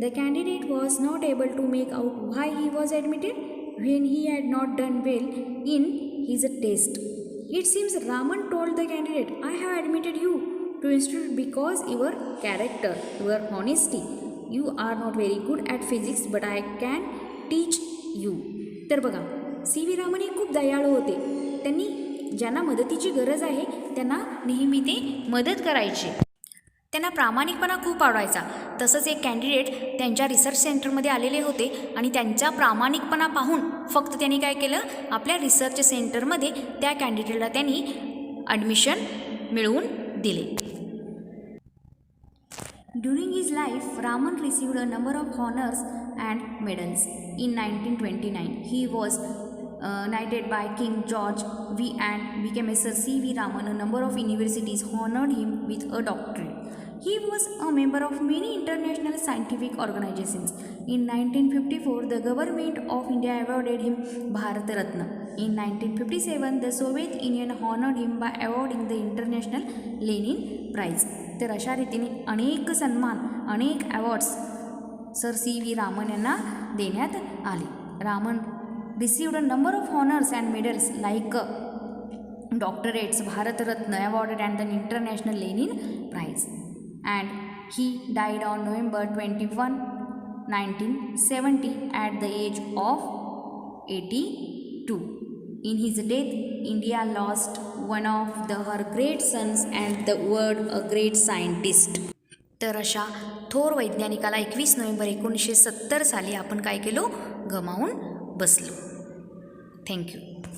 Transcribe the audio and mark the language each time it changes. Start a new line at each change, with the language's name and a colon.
English: The candidate was not able to make out why he was admitted when he had not done well in his test. It seems Raman told the candidate, I have admitted you to institute because your character, your honesty. You are not very good at physics, but I can teach you.
Marathi: तर बघा, सी.व्ही. रामन हे खूप दयाळू होते. त्यांनी ज्यांना मदतीची गरज आहे त्यांना नेहमी ते मदत करायचे. त्यांना प्रामाणिकपणा खूप आवडायचा. तसंच एक कॅन्डिडेट त्यांच्या रिसर्च सेंटरमध्ये आलेले होते आणि त्यांचा प्रामाणिकपणा पाहून फक्त त्यांनी काय केलं, आपल्या रिसर्च सेंटरमध्ये त्या कॅन्डिडेटला त्यांनी ॲडमिशन मिळवून दिले.
English: During his life, Raman received a number of honors and medals. In 1929, he was knighted by King George V and became a Sir C.V. Raman. A number of universities honored him with a doctorate. He was a member of many international scientific organizations. In 1954, the government of India awarded him Bharat Ratna. In 1957, the Soviet Union honored him by awarding the International Lenin Prize.
Marathi: तर अशा रीतीने अनेक सन्मान, अनेक awards sir C.V. Raman यांना देण्यात आले.
English: Raman received a number of honors and medals like doctorates, Bharat Ratna awarded and the International Lenin Prize. And he died on November 21, 1970 at the age of 82. In his death, India lost one of her great sons and the world a great scientist.
Marathi: तर अशा थोर वैज्ञानिकाला 21 November 1970 साली आपण काय केलो, गमावून बसलो. Thank you.